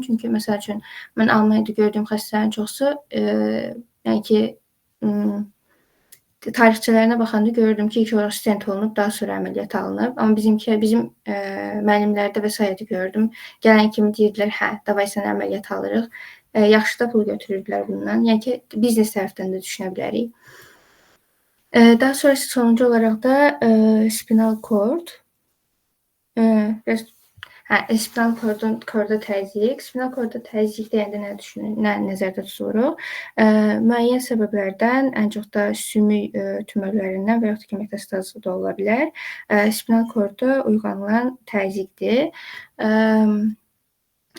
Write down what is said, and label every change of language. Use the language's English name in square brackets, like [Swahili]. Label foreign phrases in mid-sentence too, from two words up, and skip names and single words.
[Azerbaijani] Çünki məsəl üçün mən Almaniyada gördüyüm xəstələrin çoxusu, yəni ki, tarixçələrinə baxanda görürdüm ki, ilk olaraq stent olunub, daha sonra əməliyyat alınıb. Amma bizim müəllimlərdə və sairədə gördüm. Gələn kimi deyirdilər, hə, davay sənə əməliyyat alırıq. Yaxşı da pul götürürdülər bundan. Yəni ki, biznes tərəfdən də düşünə bilərik. Daha sonra sonuncu olaraq da [English] spinal cord. Spinal korda [Azerbaijani] təzyiq. [English] Spinal korda [Azerbaijani] təzyiq deyəndə nə nəzərdə tuturuq? Müəyyən səbəblərdən, ən çox da sümük tümörlərindən və yaxud da ki, metastaz da ola bilər. [English] Spinal korda [Azerbaijani] uyğanılan təzyiqdir.